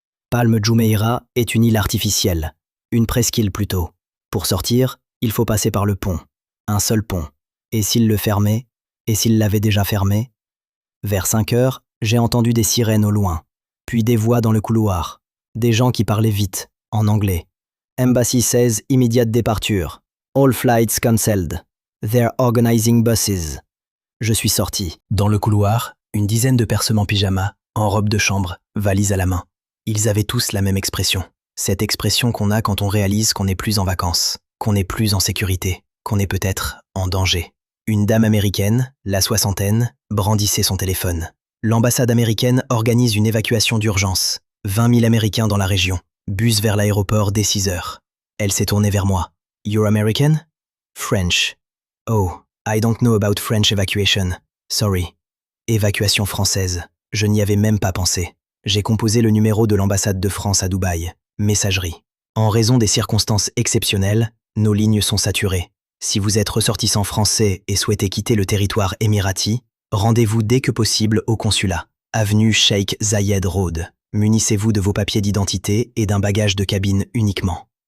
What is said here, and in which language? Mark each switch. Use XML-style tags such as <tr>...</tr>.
<fr>Palm Jumeirah est une île artificielle. Une presqu'île plutôt. Pour sortir, il faut passer par le pont. Un seul pont. Et s'il le fermait? Et s'il l'avait déjà fermé? Vers 5 heures, j'ai entendu des sirènes au loin. Puis des voix dans le couloir. Des gens qui parlaient vite, en anglais.</fr> <en>Embassy says immediate departure. All flights cancelled. They're organizing buses.</en> <fr>Je suis sorti. Dans le couloir, une dizaine de personnes en pyjama, en robe de chambre, valise à la main. Ils avaient tous la même expression. Cette expression qu'on a quand on réalise qu'on n'est plus en vacances, qu'on n'est plus en sécurité, qu'on est peut-être en danger. Une dame américaine, la soixantaine, brandissait son téléphone. L'ambassade américaine organise une évacuation d'urgence. 20 000 Américains dans la région. Bus vers l'aéroport dès 6 heures. Elle s'est tournée vers moi.</fr> <en>You're American? French. Oh, I don't know about French evacuation. Sorry.</en> <fr>Évacuation française. Je n'y avais même pas pensé. J'ai composé le numéro de l'ambassade de France à Dubaï. Messagerie. En raison des circonstances exceptionnelles, nos lignes sont saturées. Si vous êtes ressortissant français et souhaitez quitter le territoire émirati, rendez-vous dès que possible au consulat. Avenue Sheikh Zayed Road. Munissez-vous de vos papiers d'identité et d'un bagage de cabine uniquement.</fr>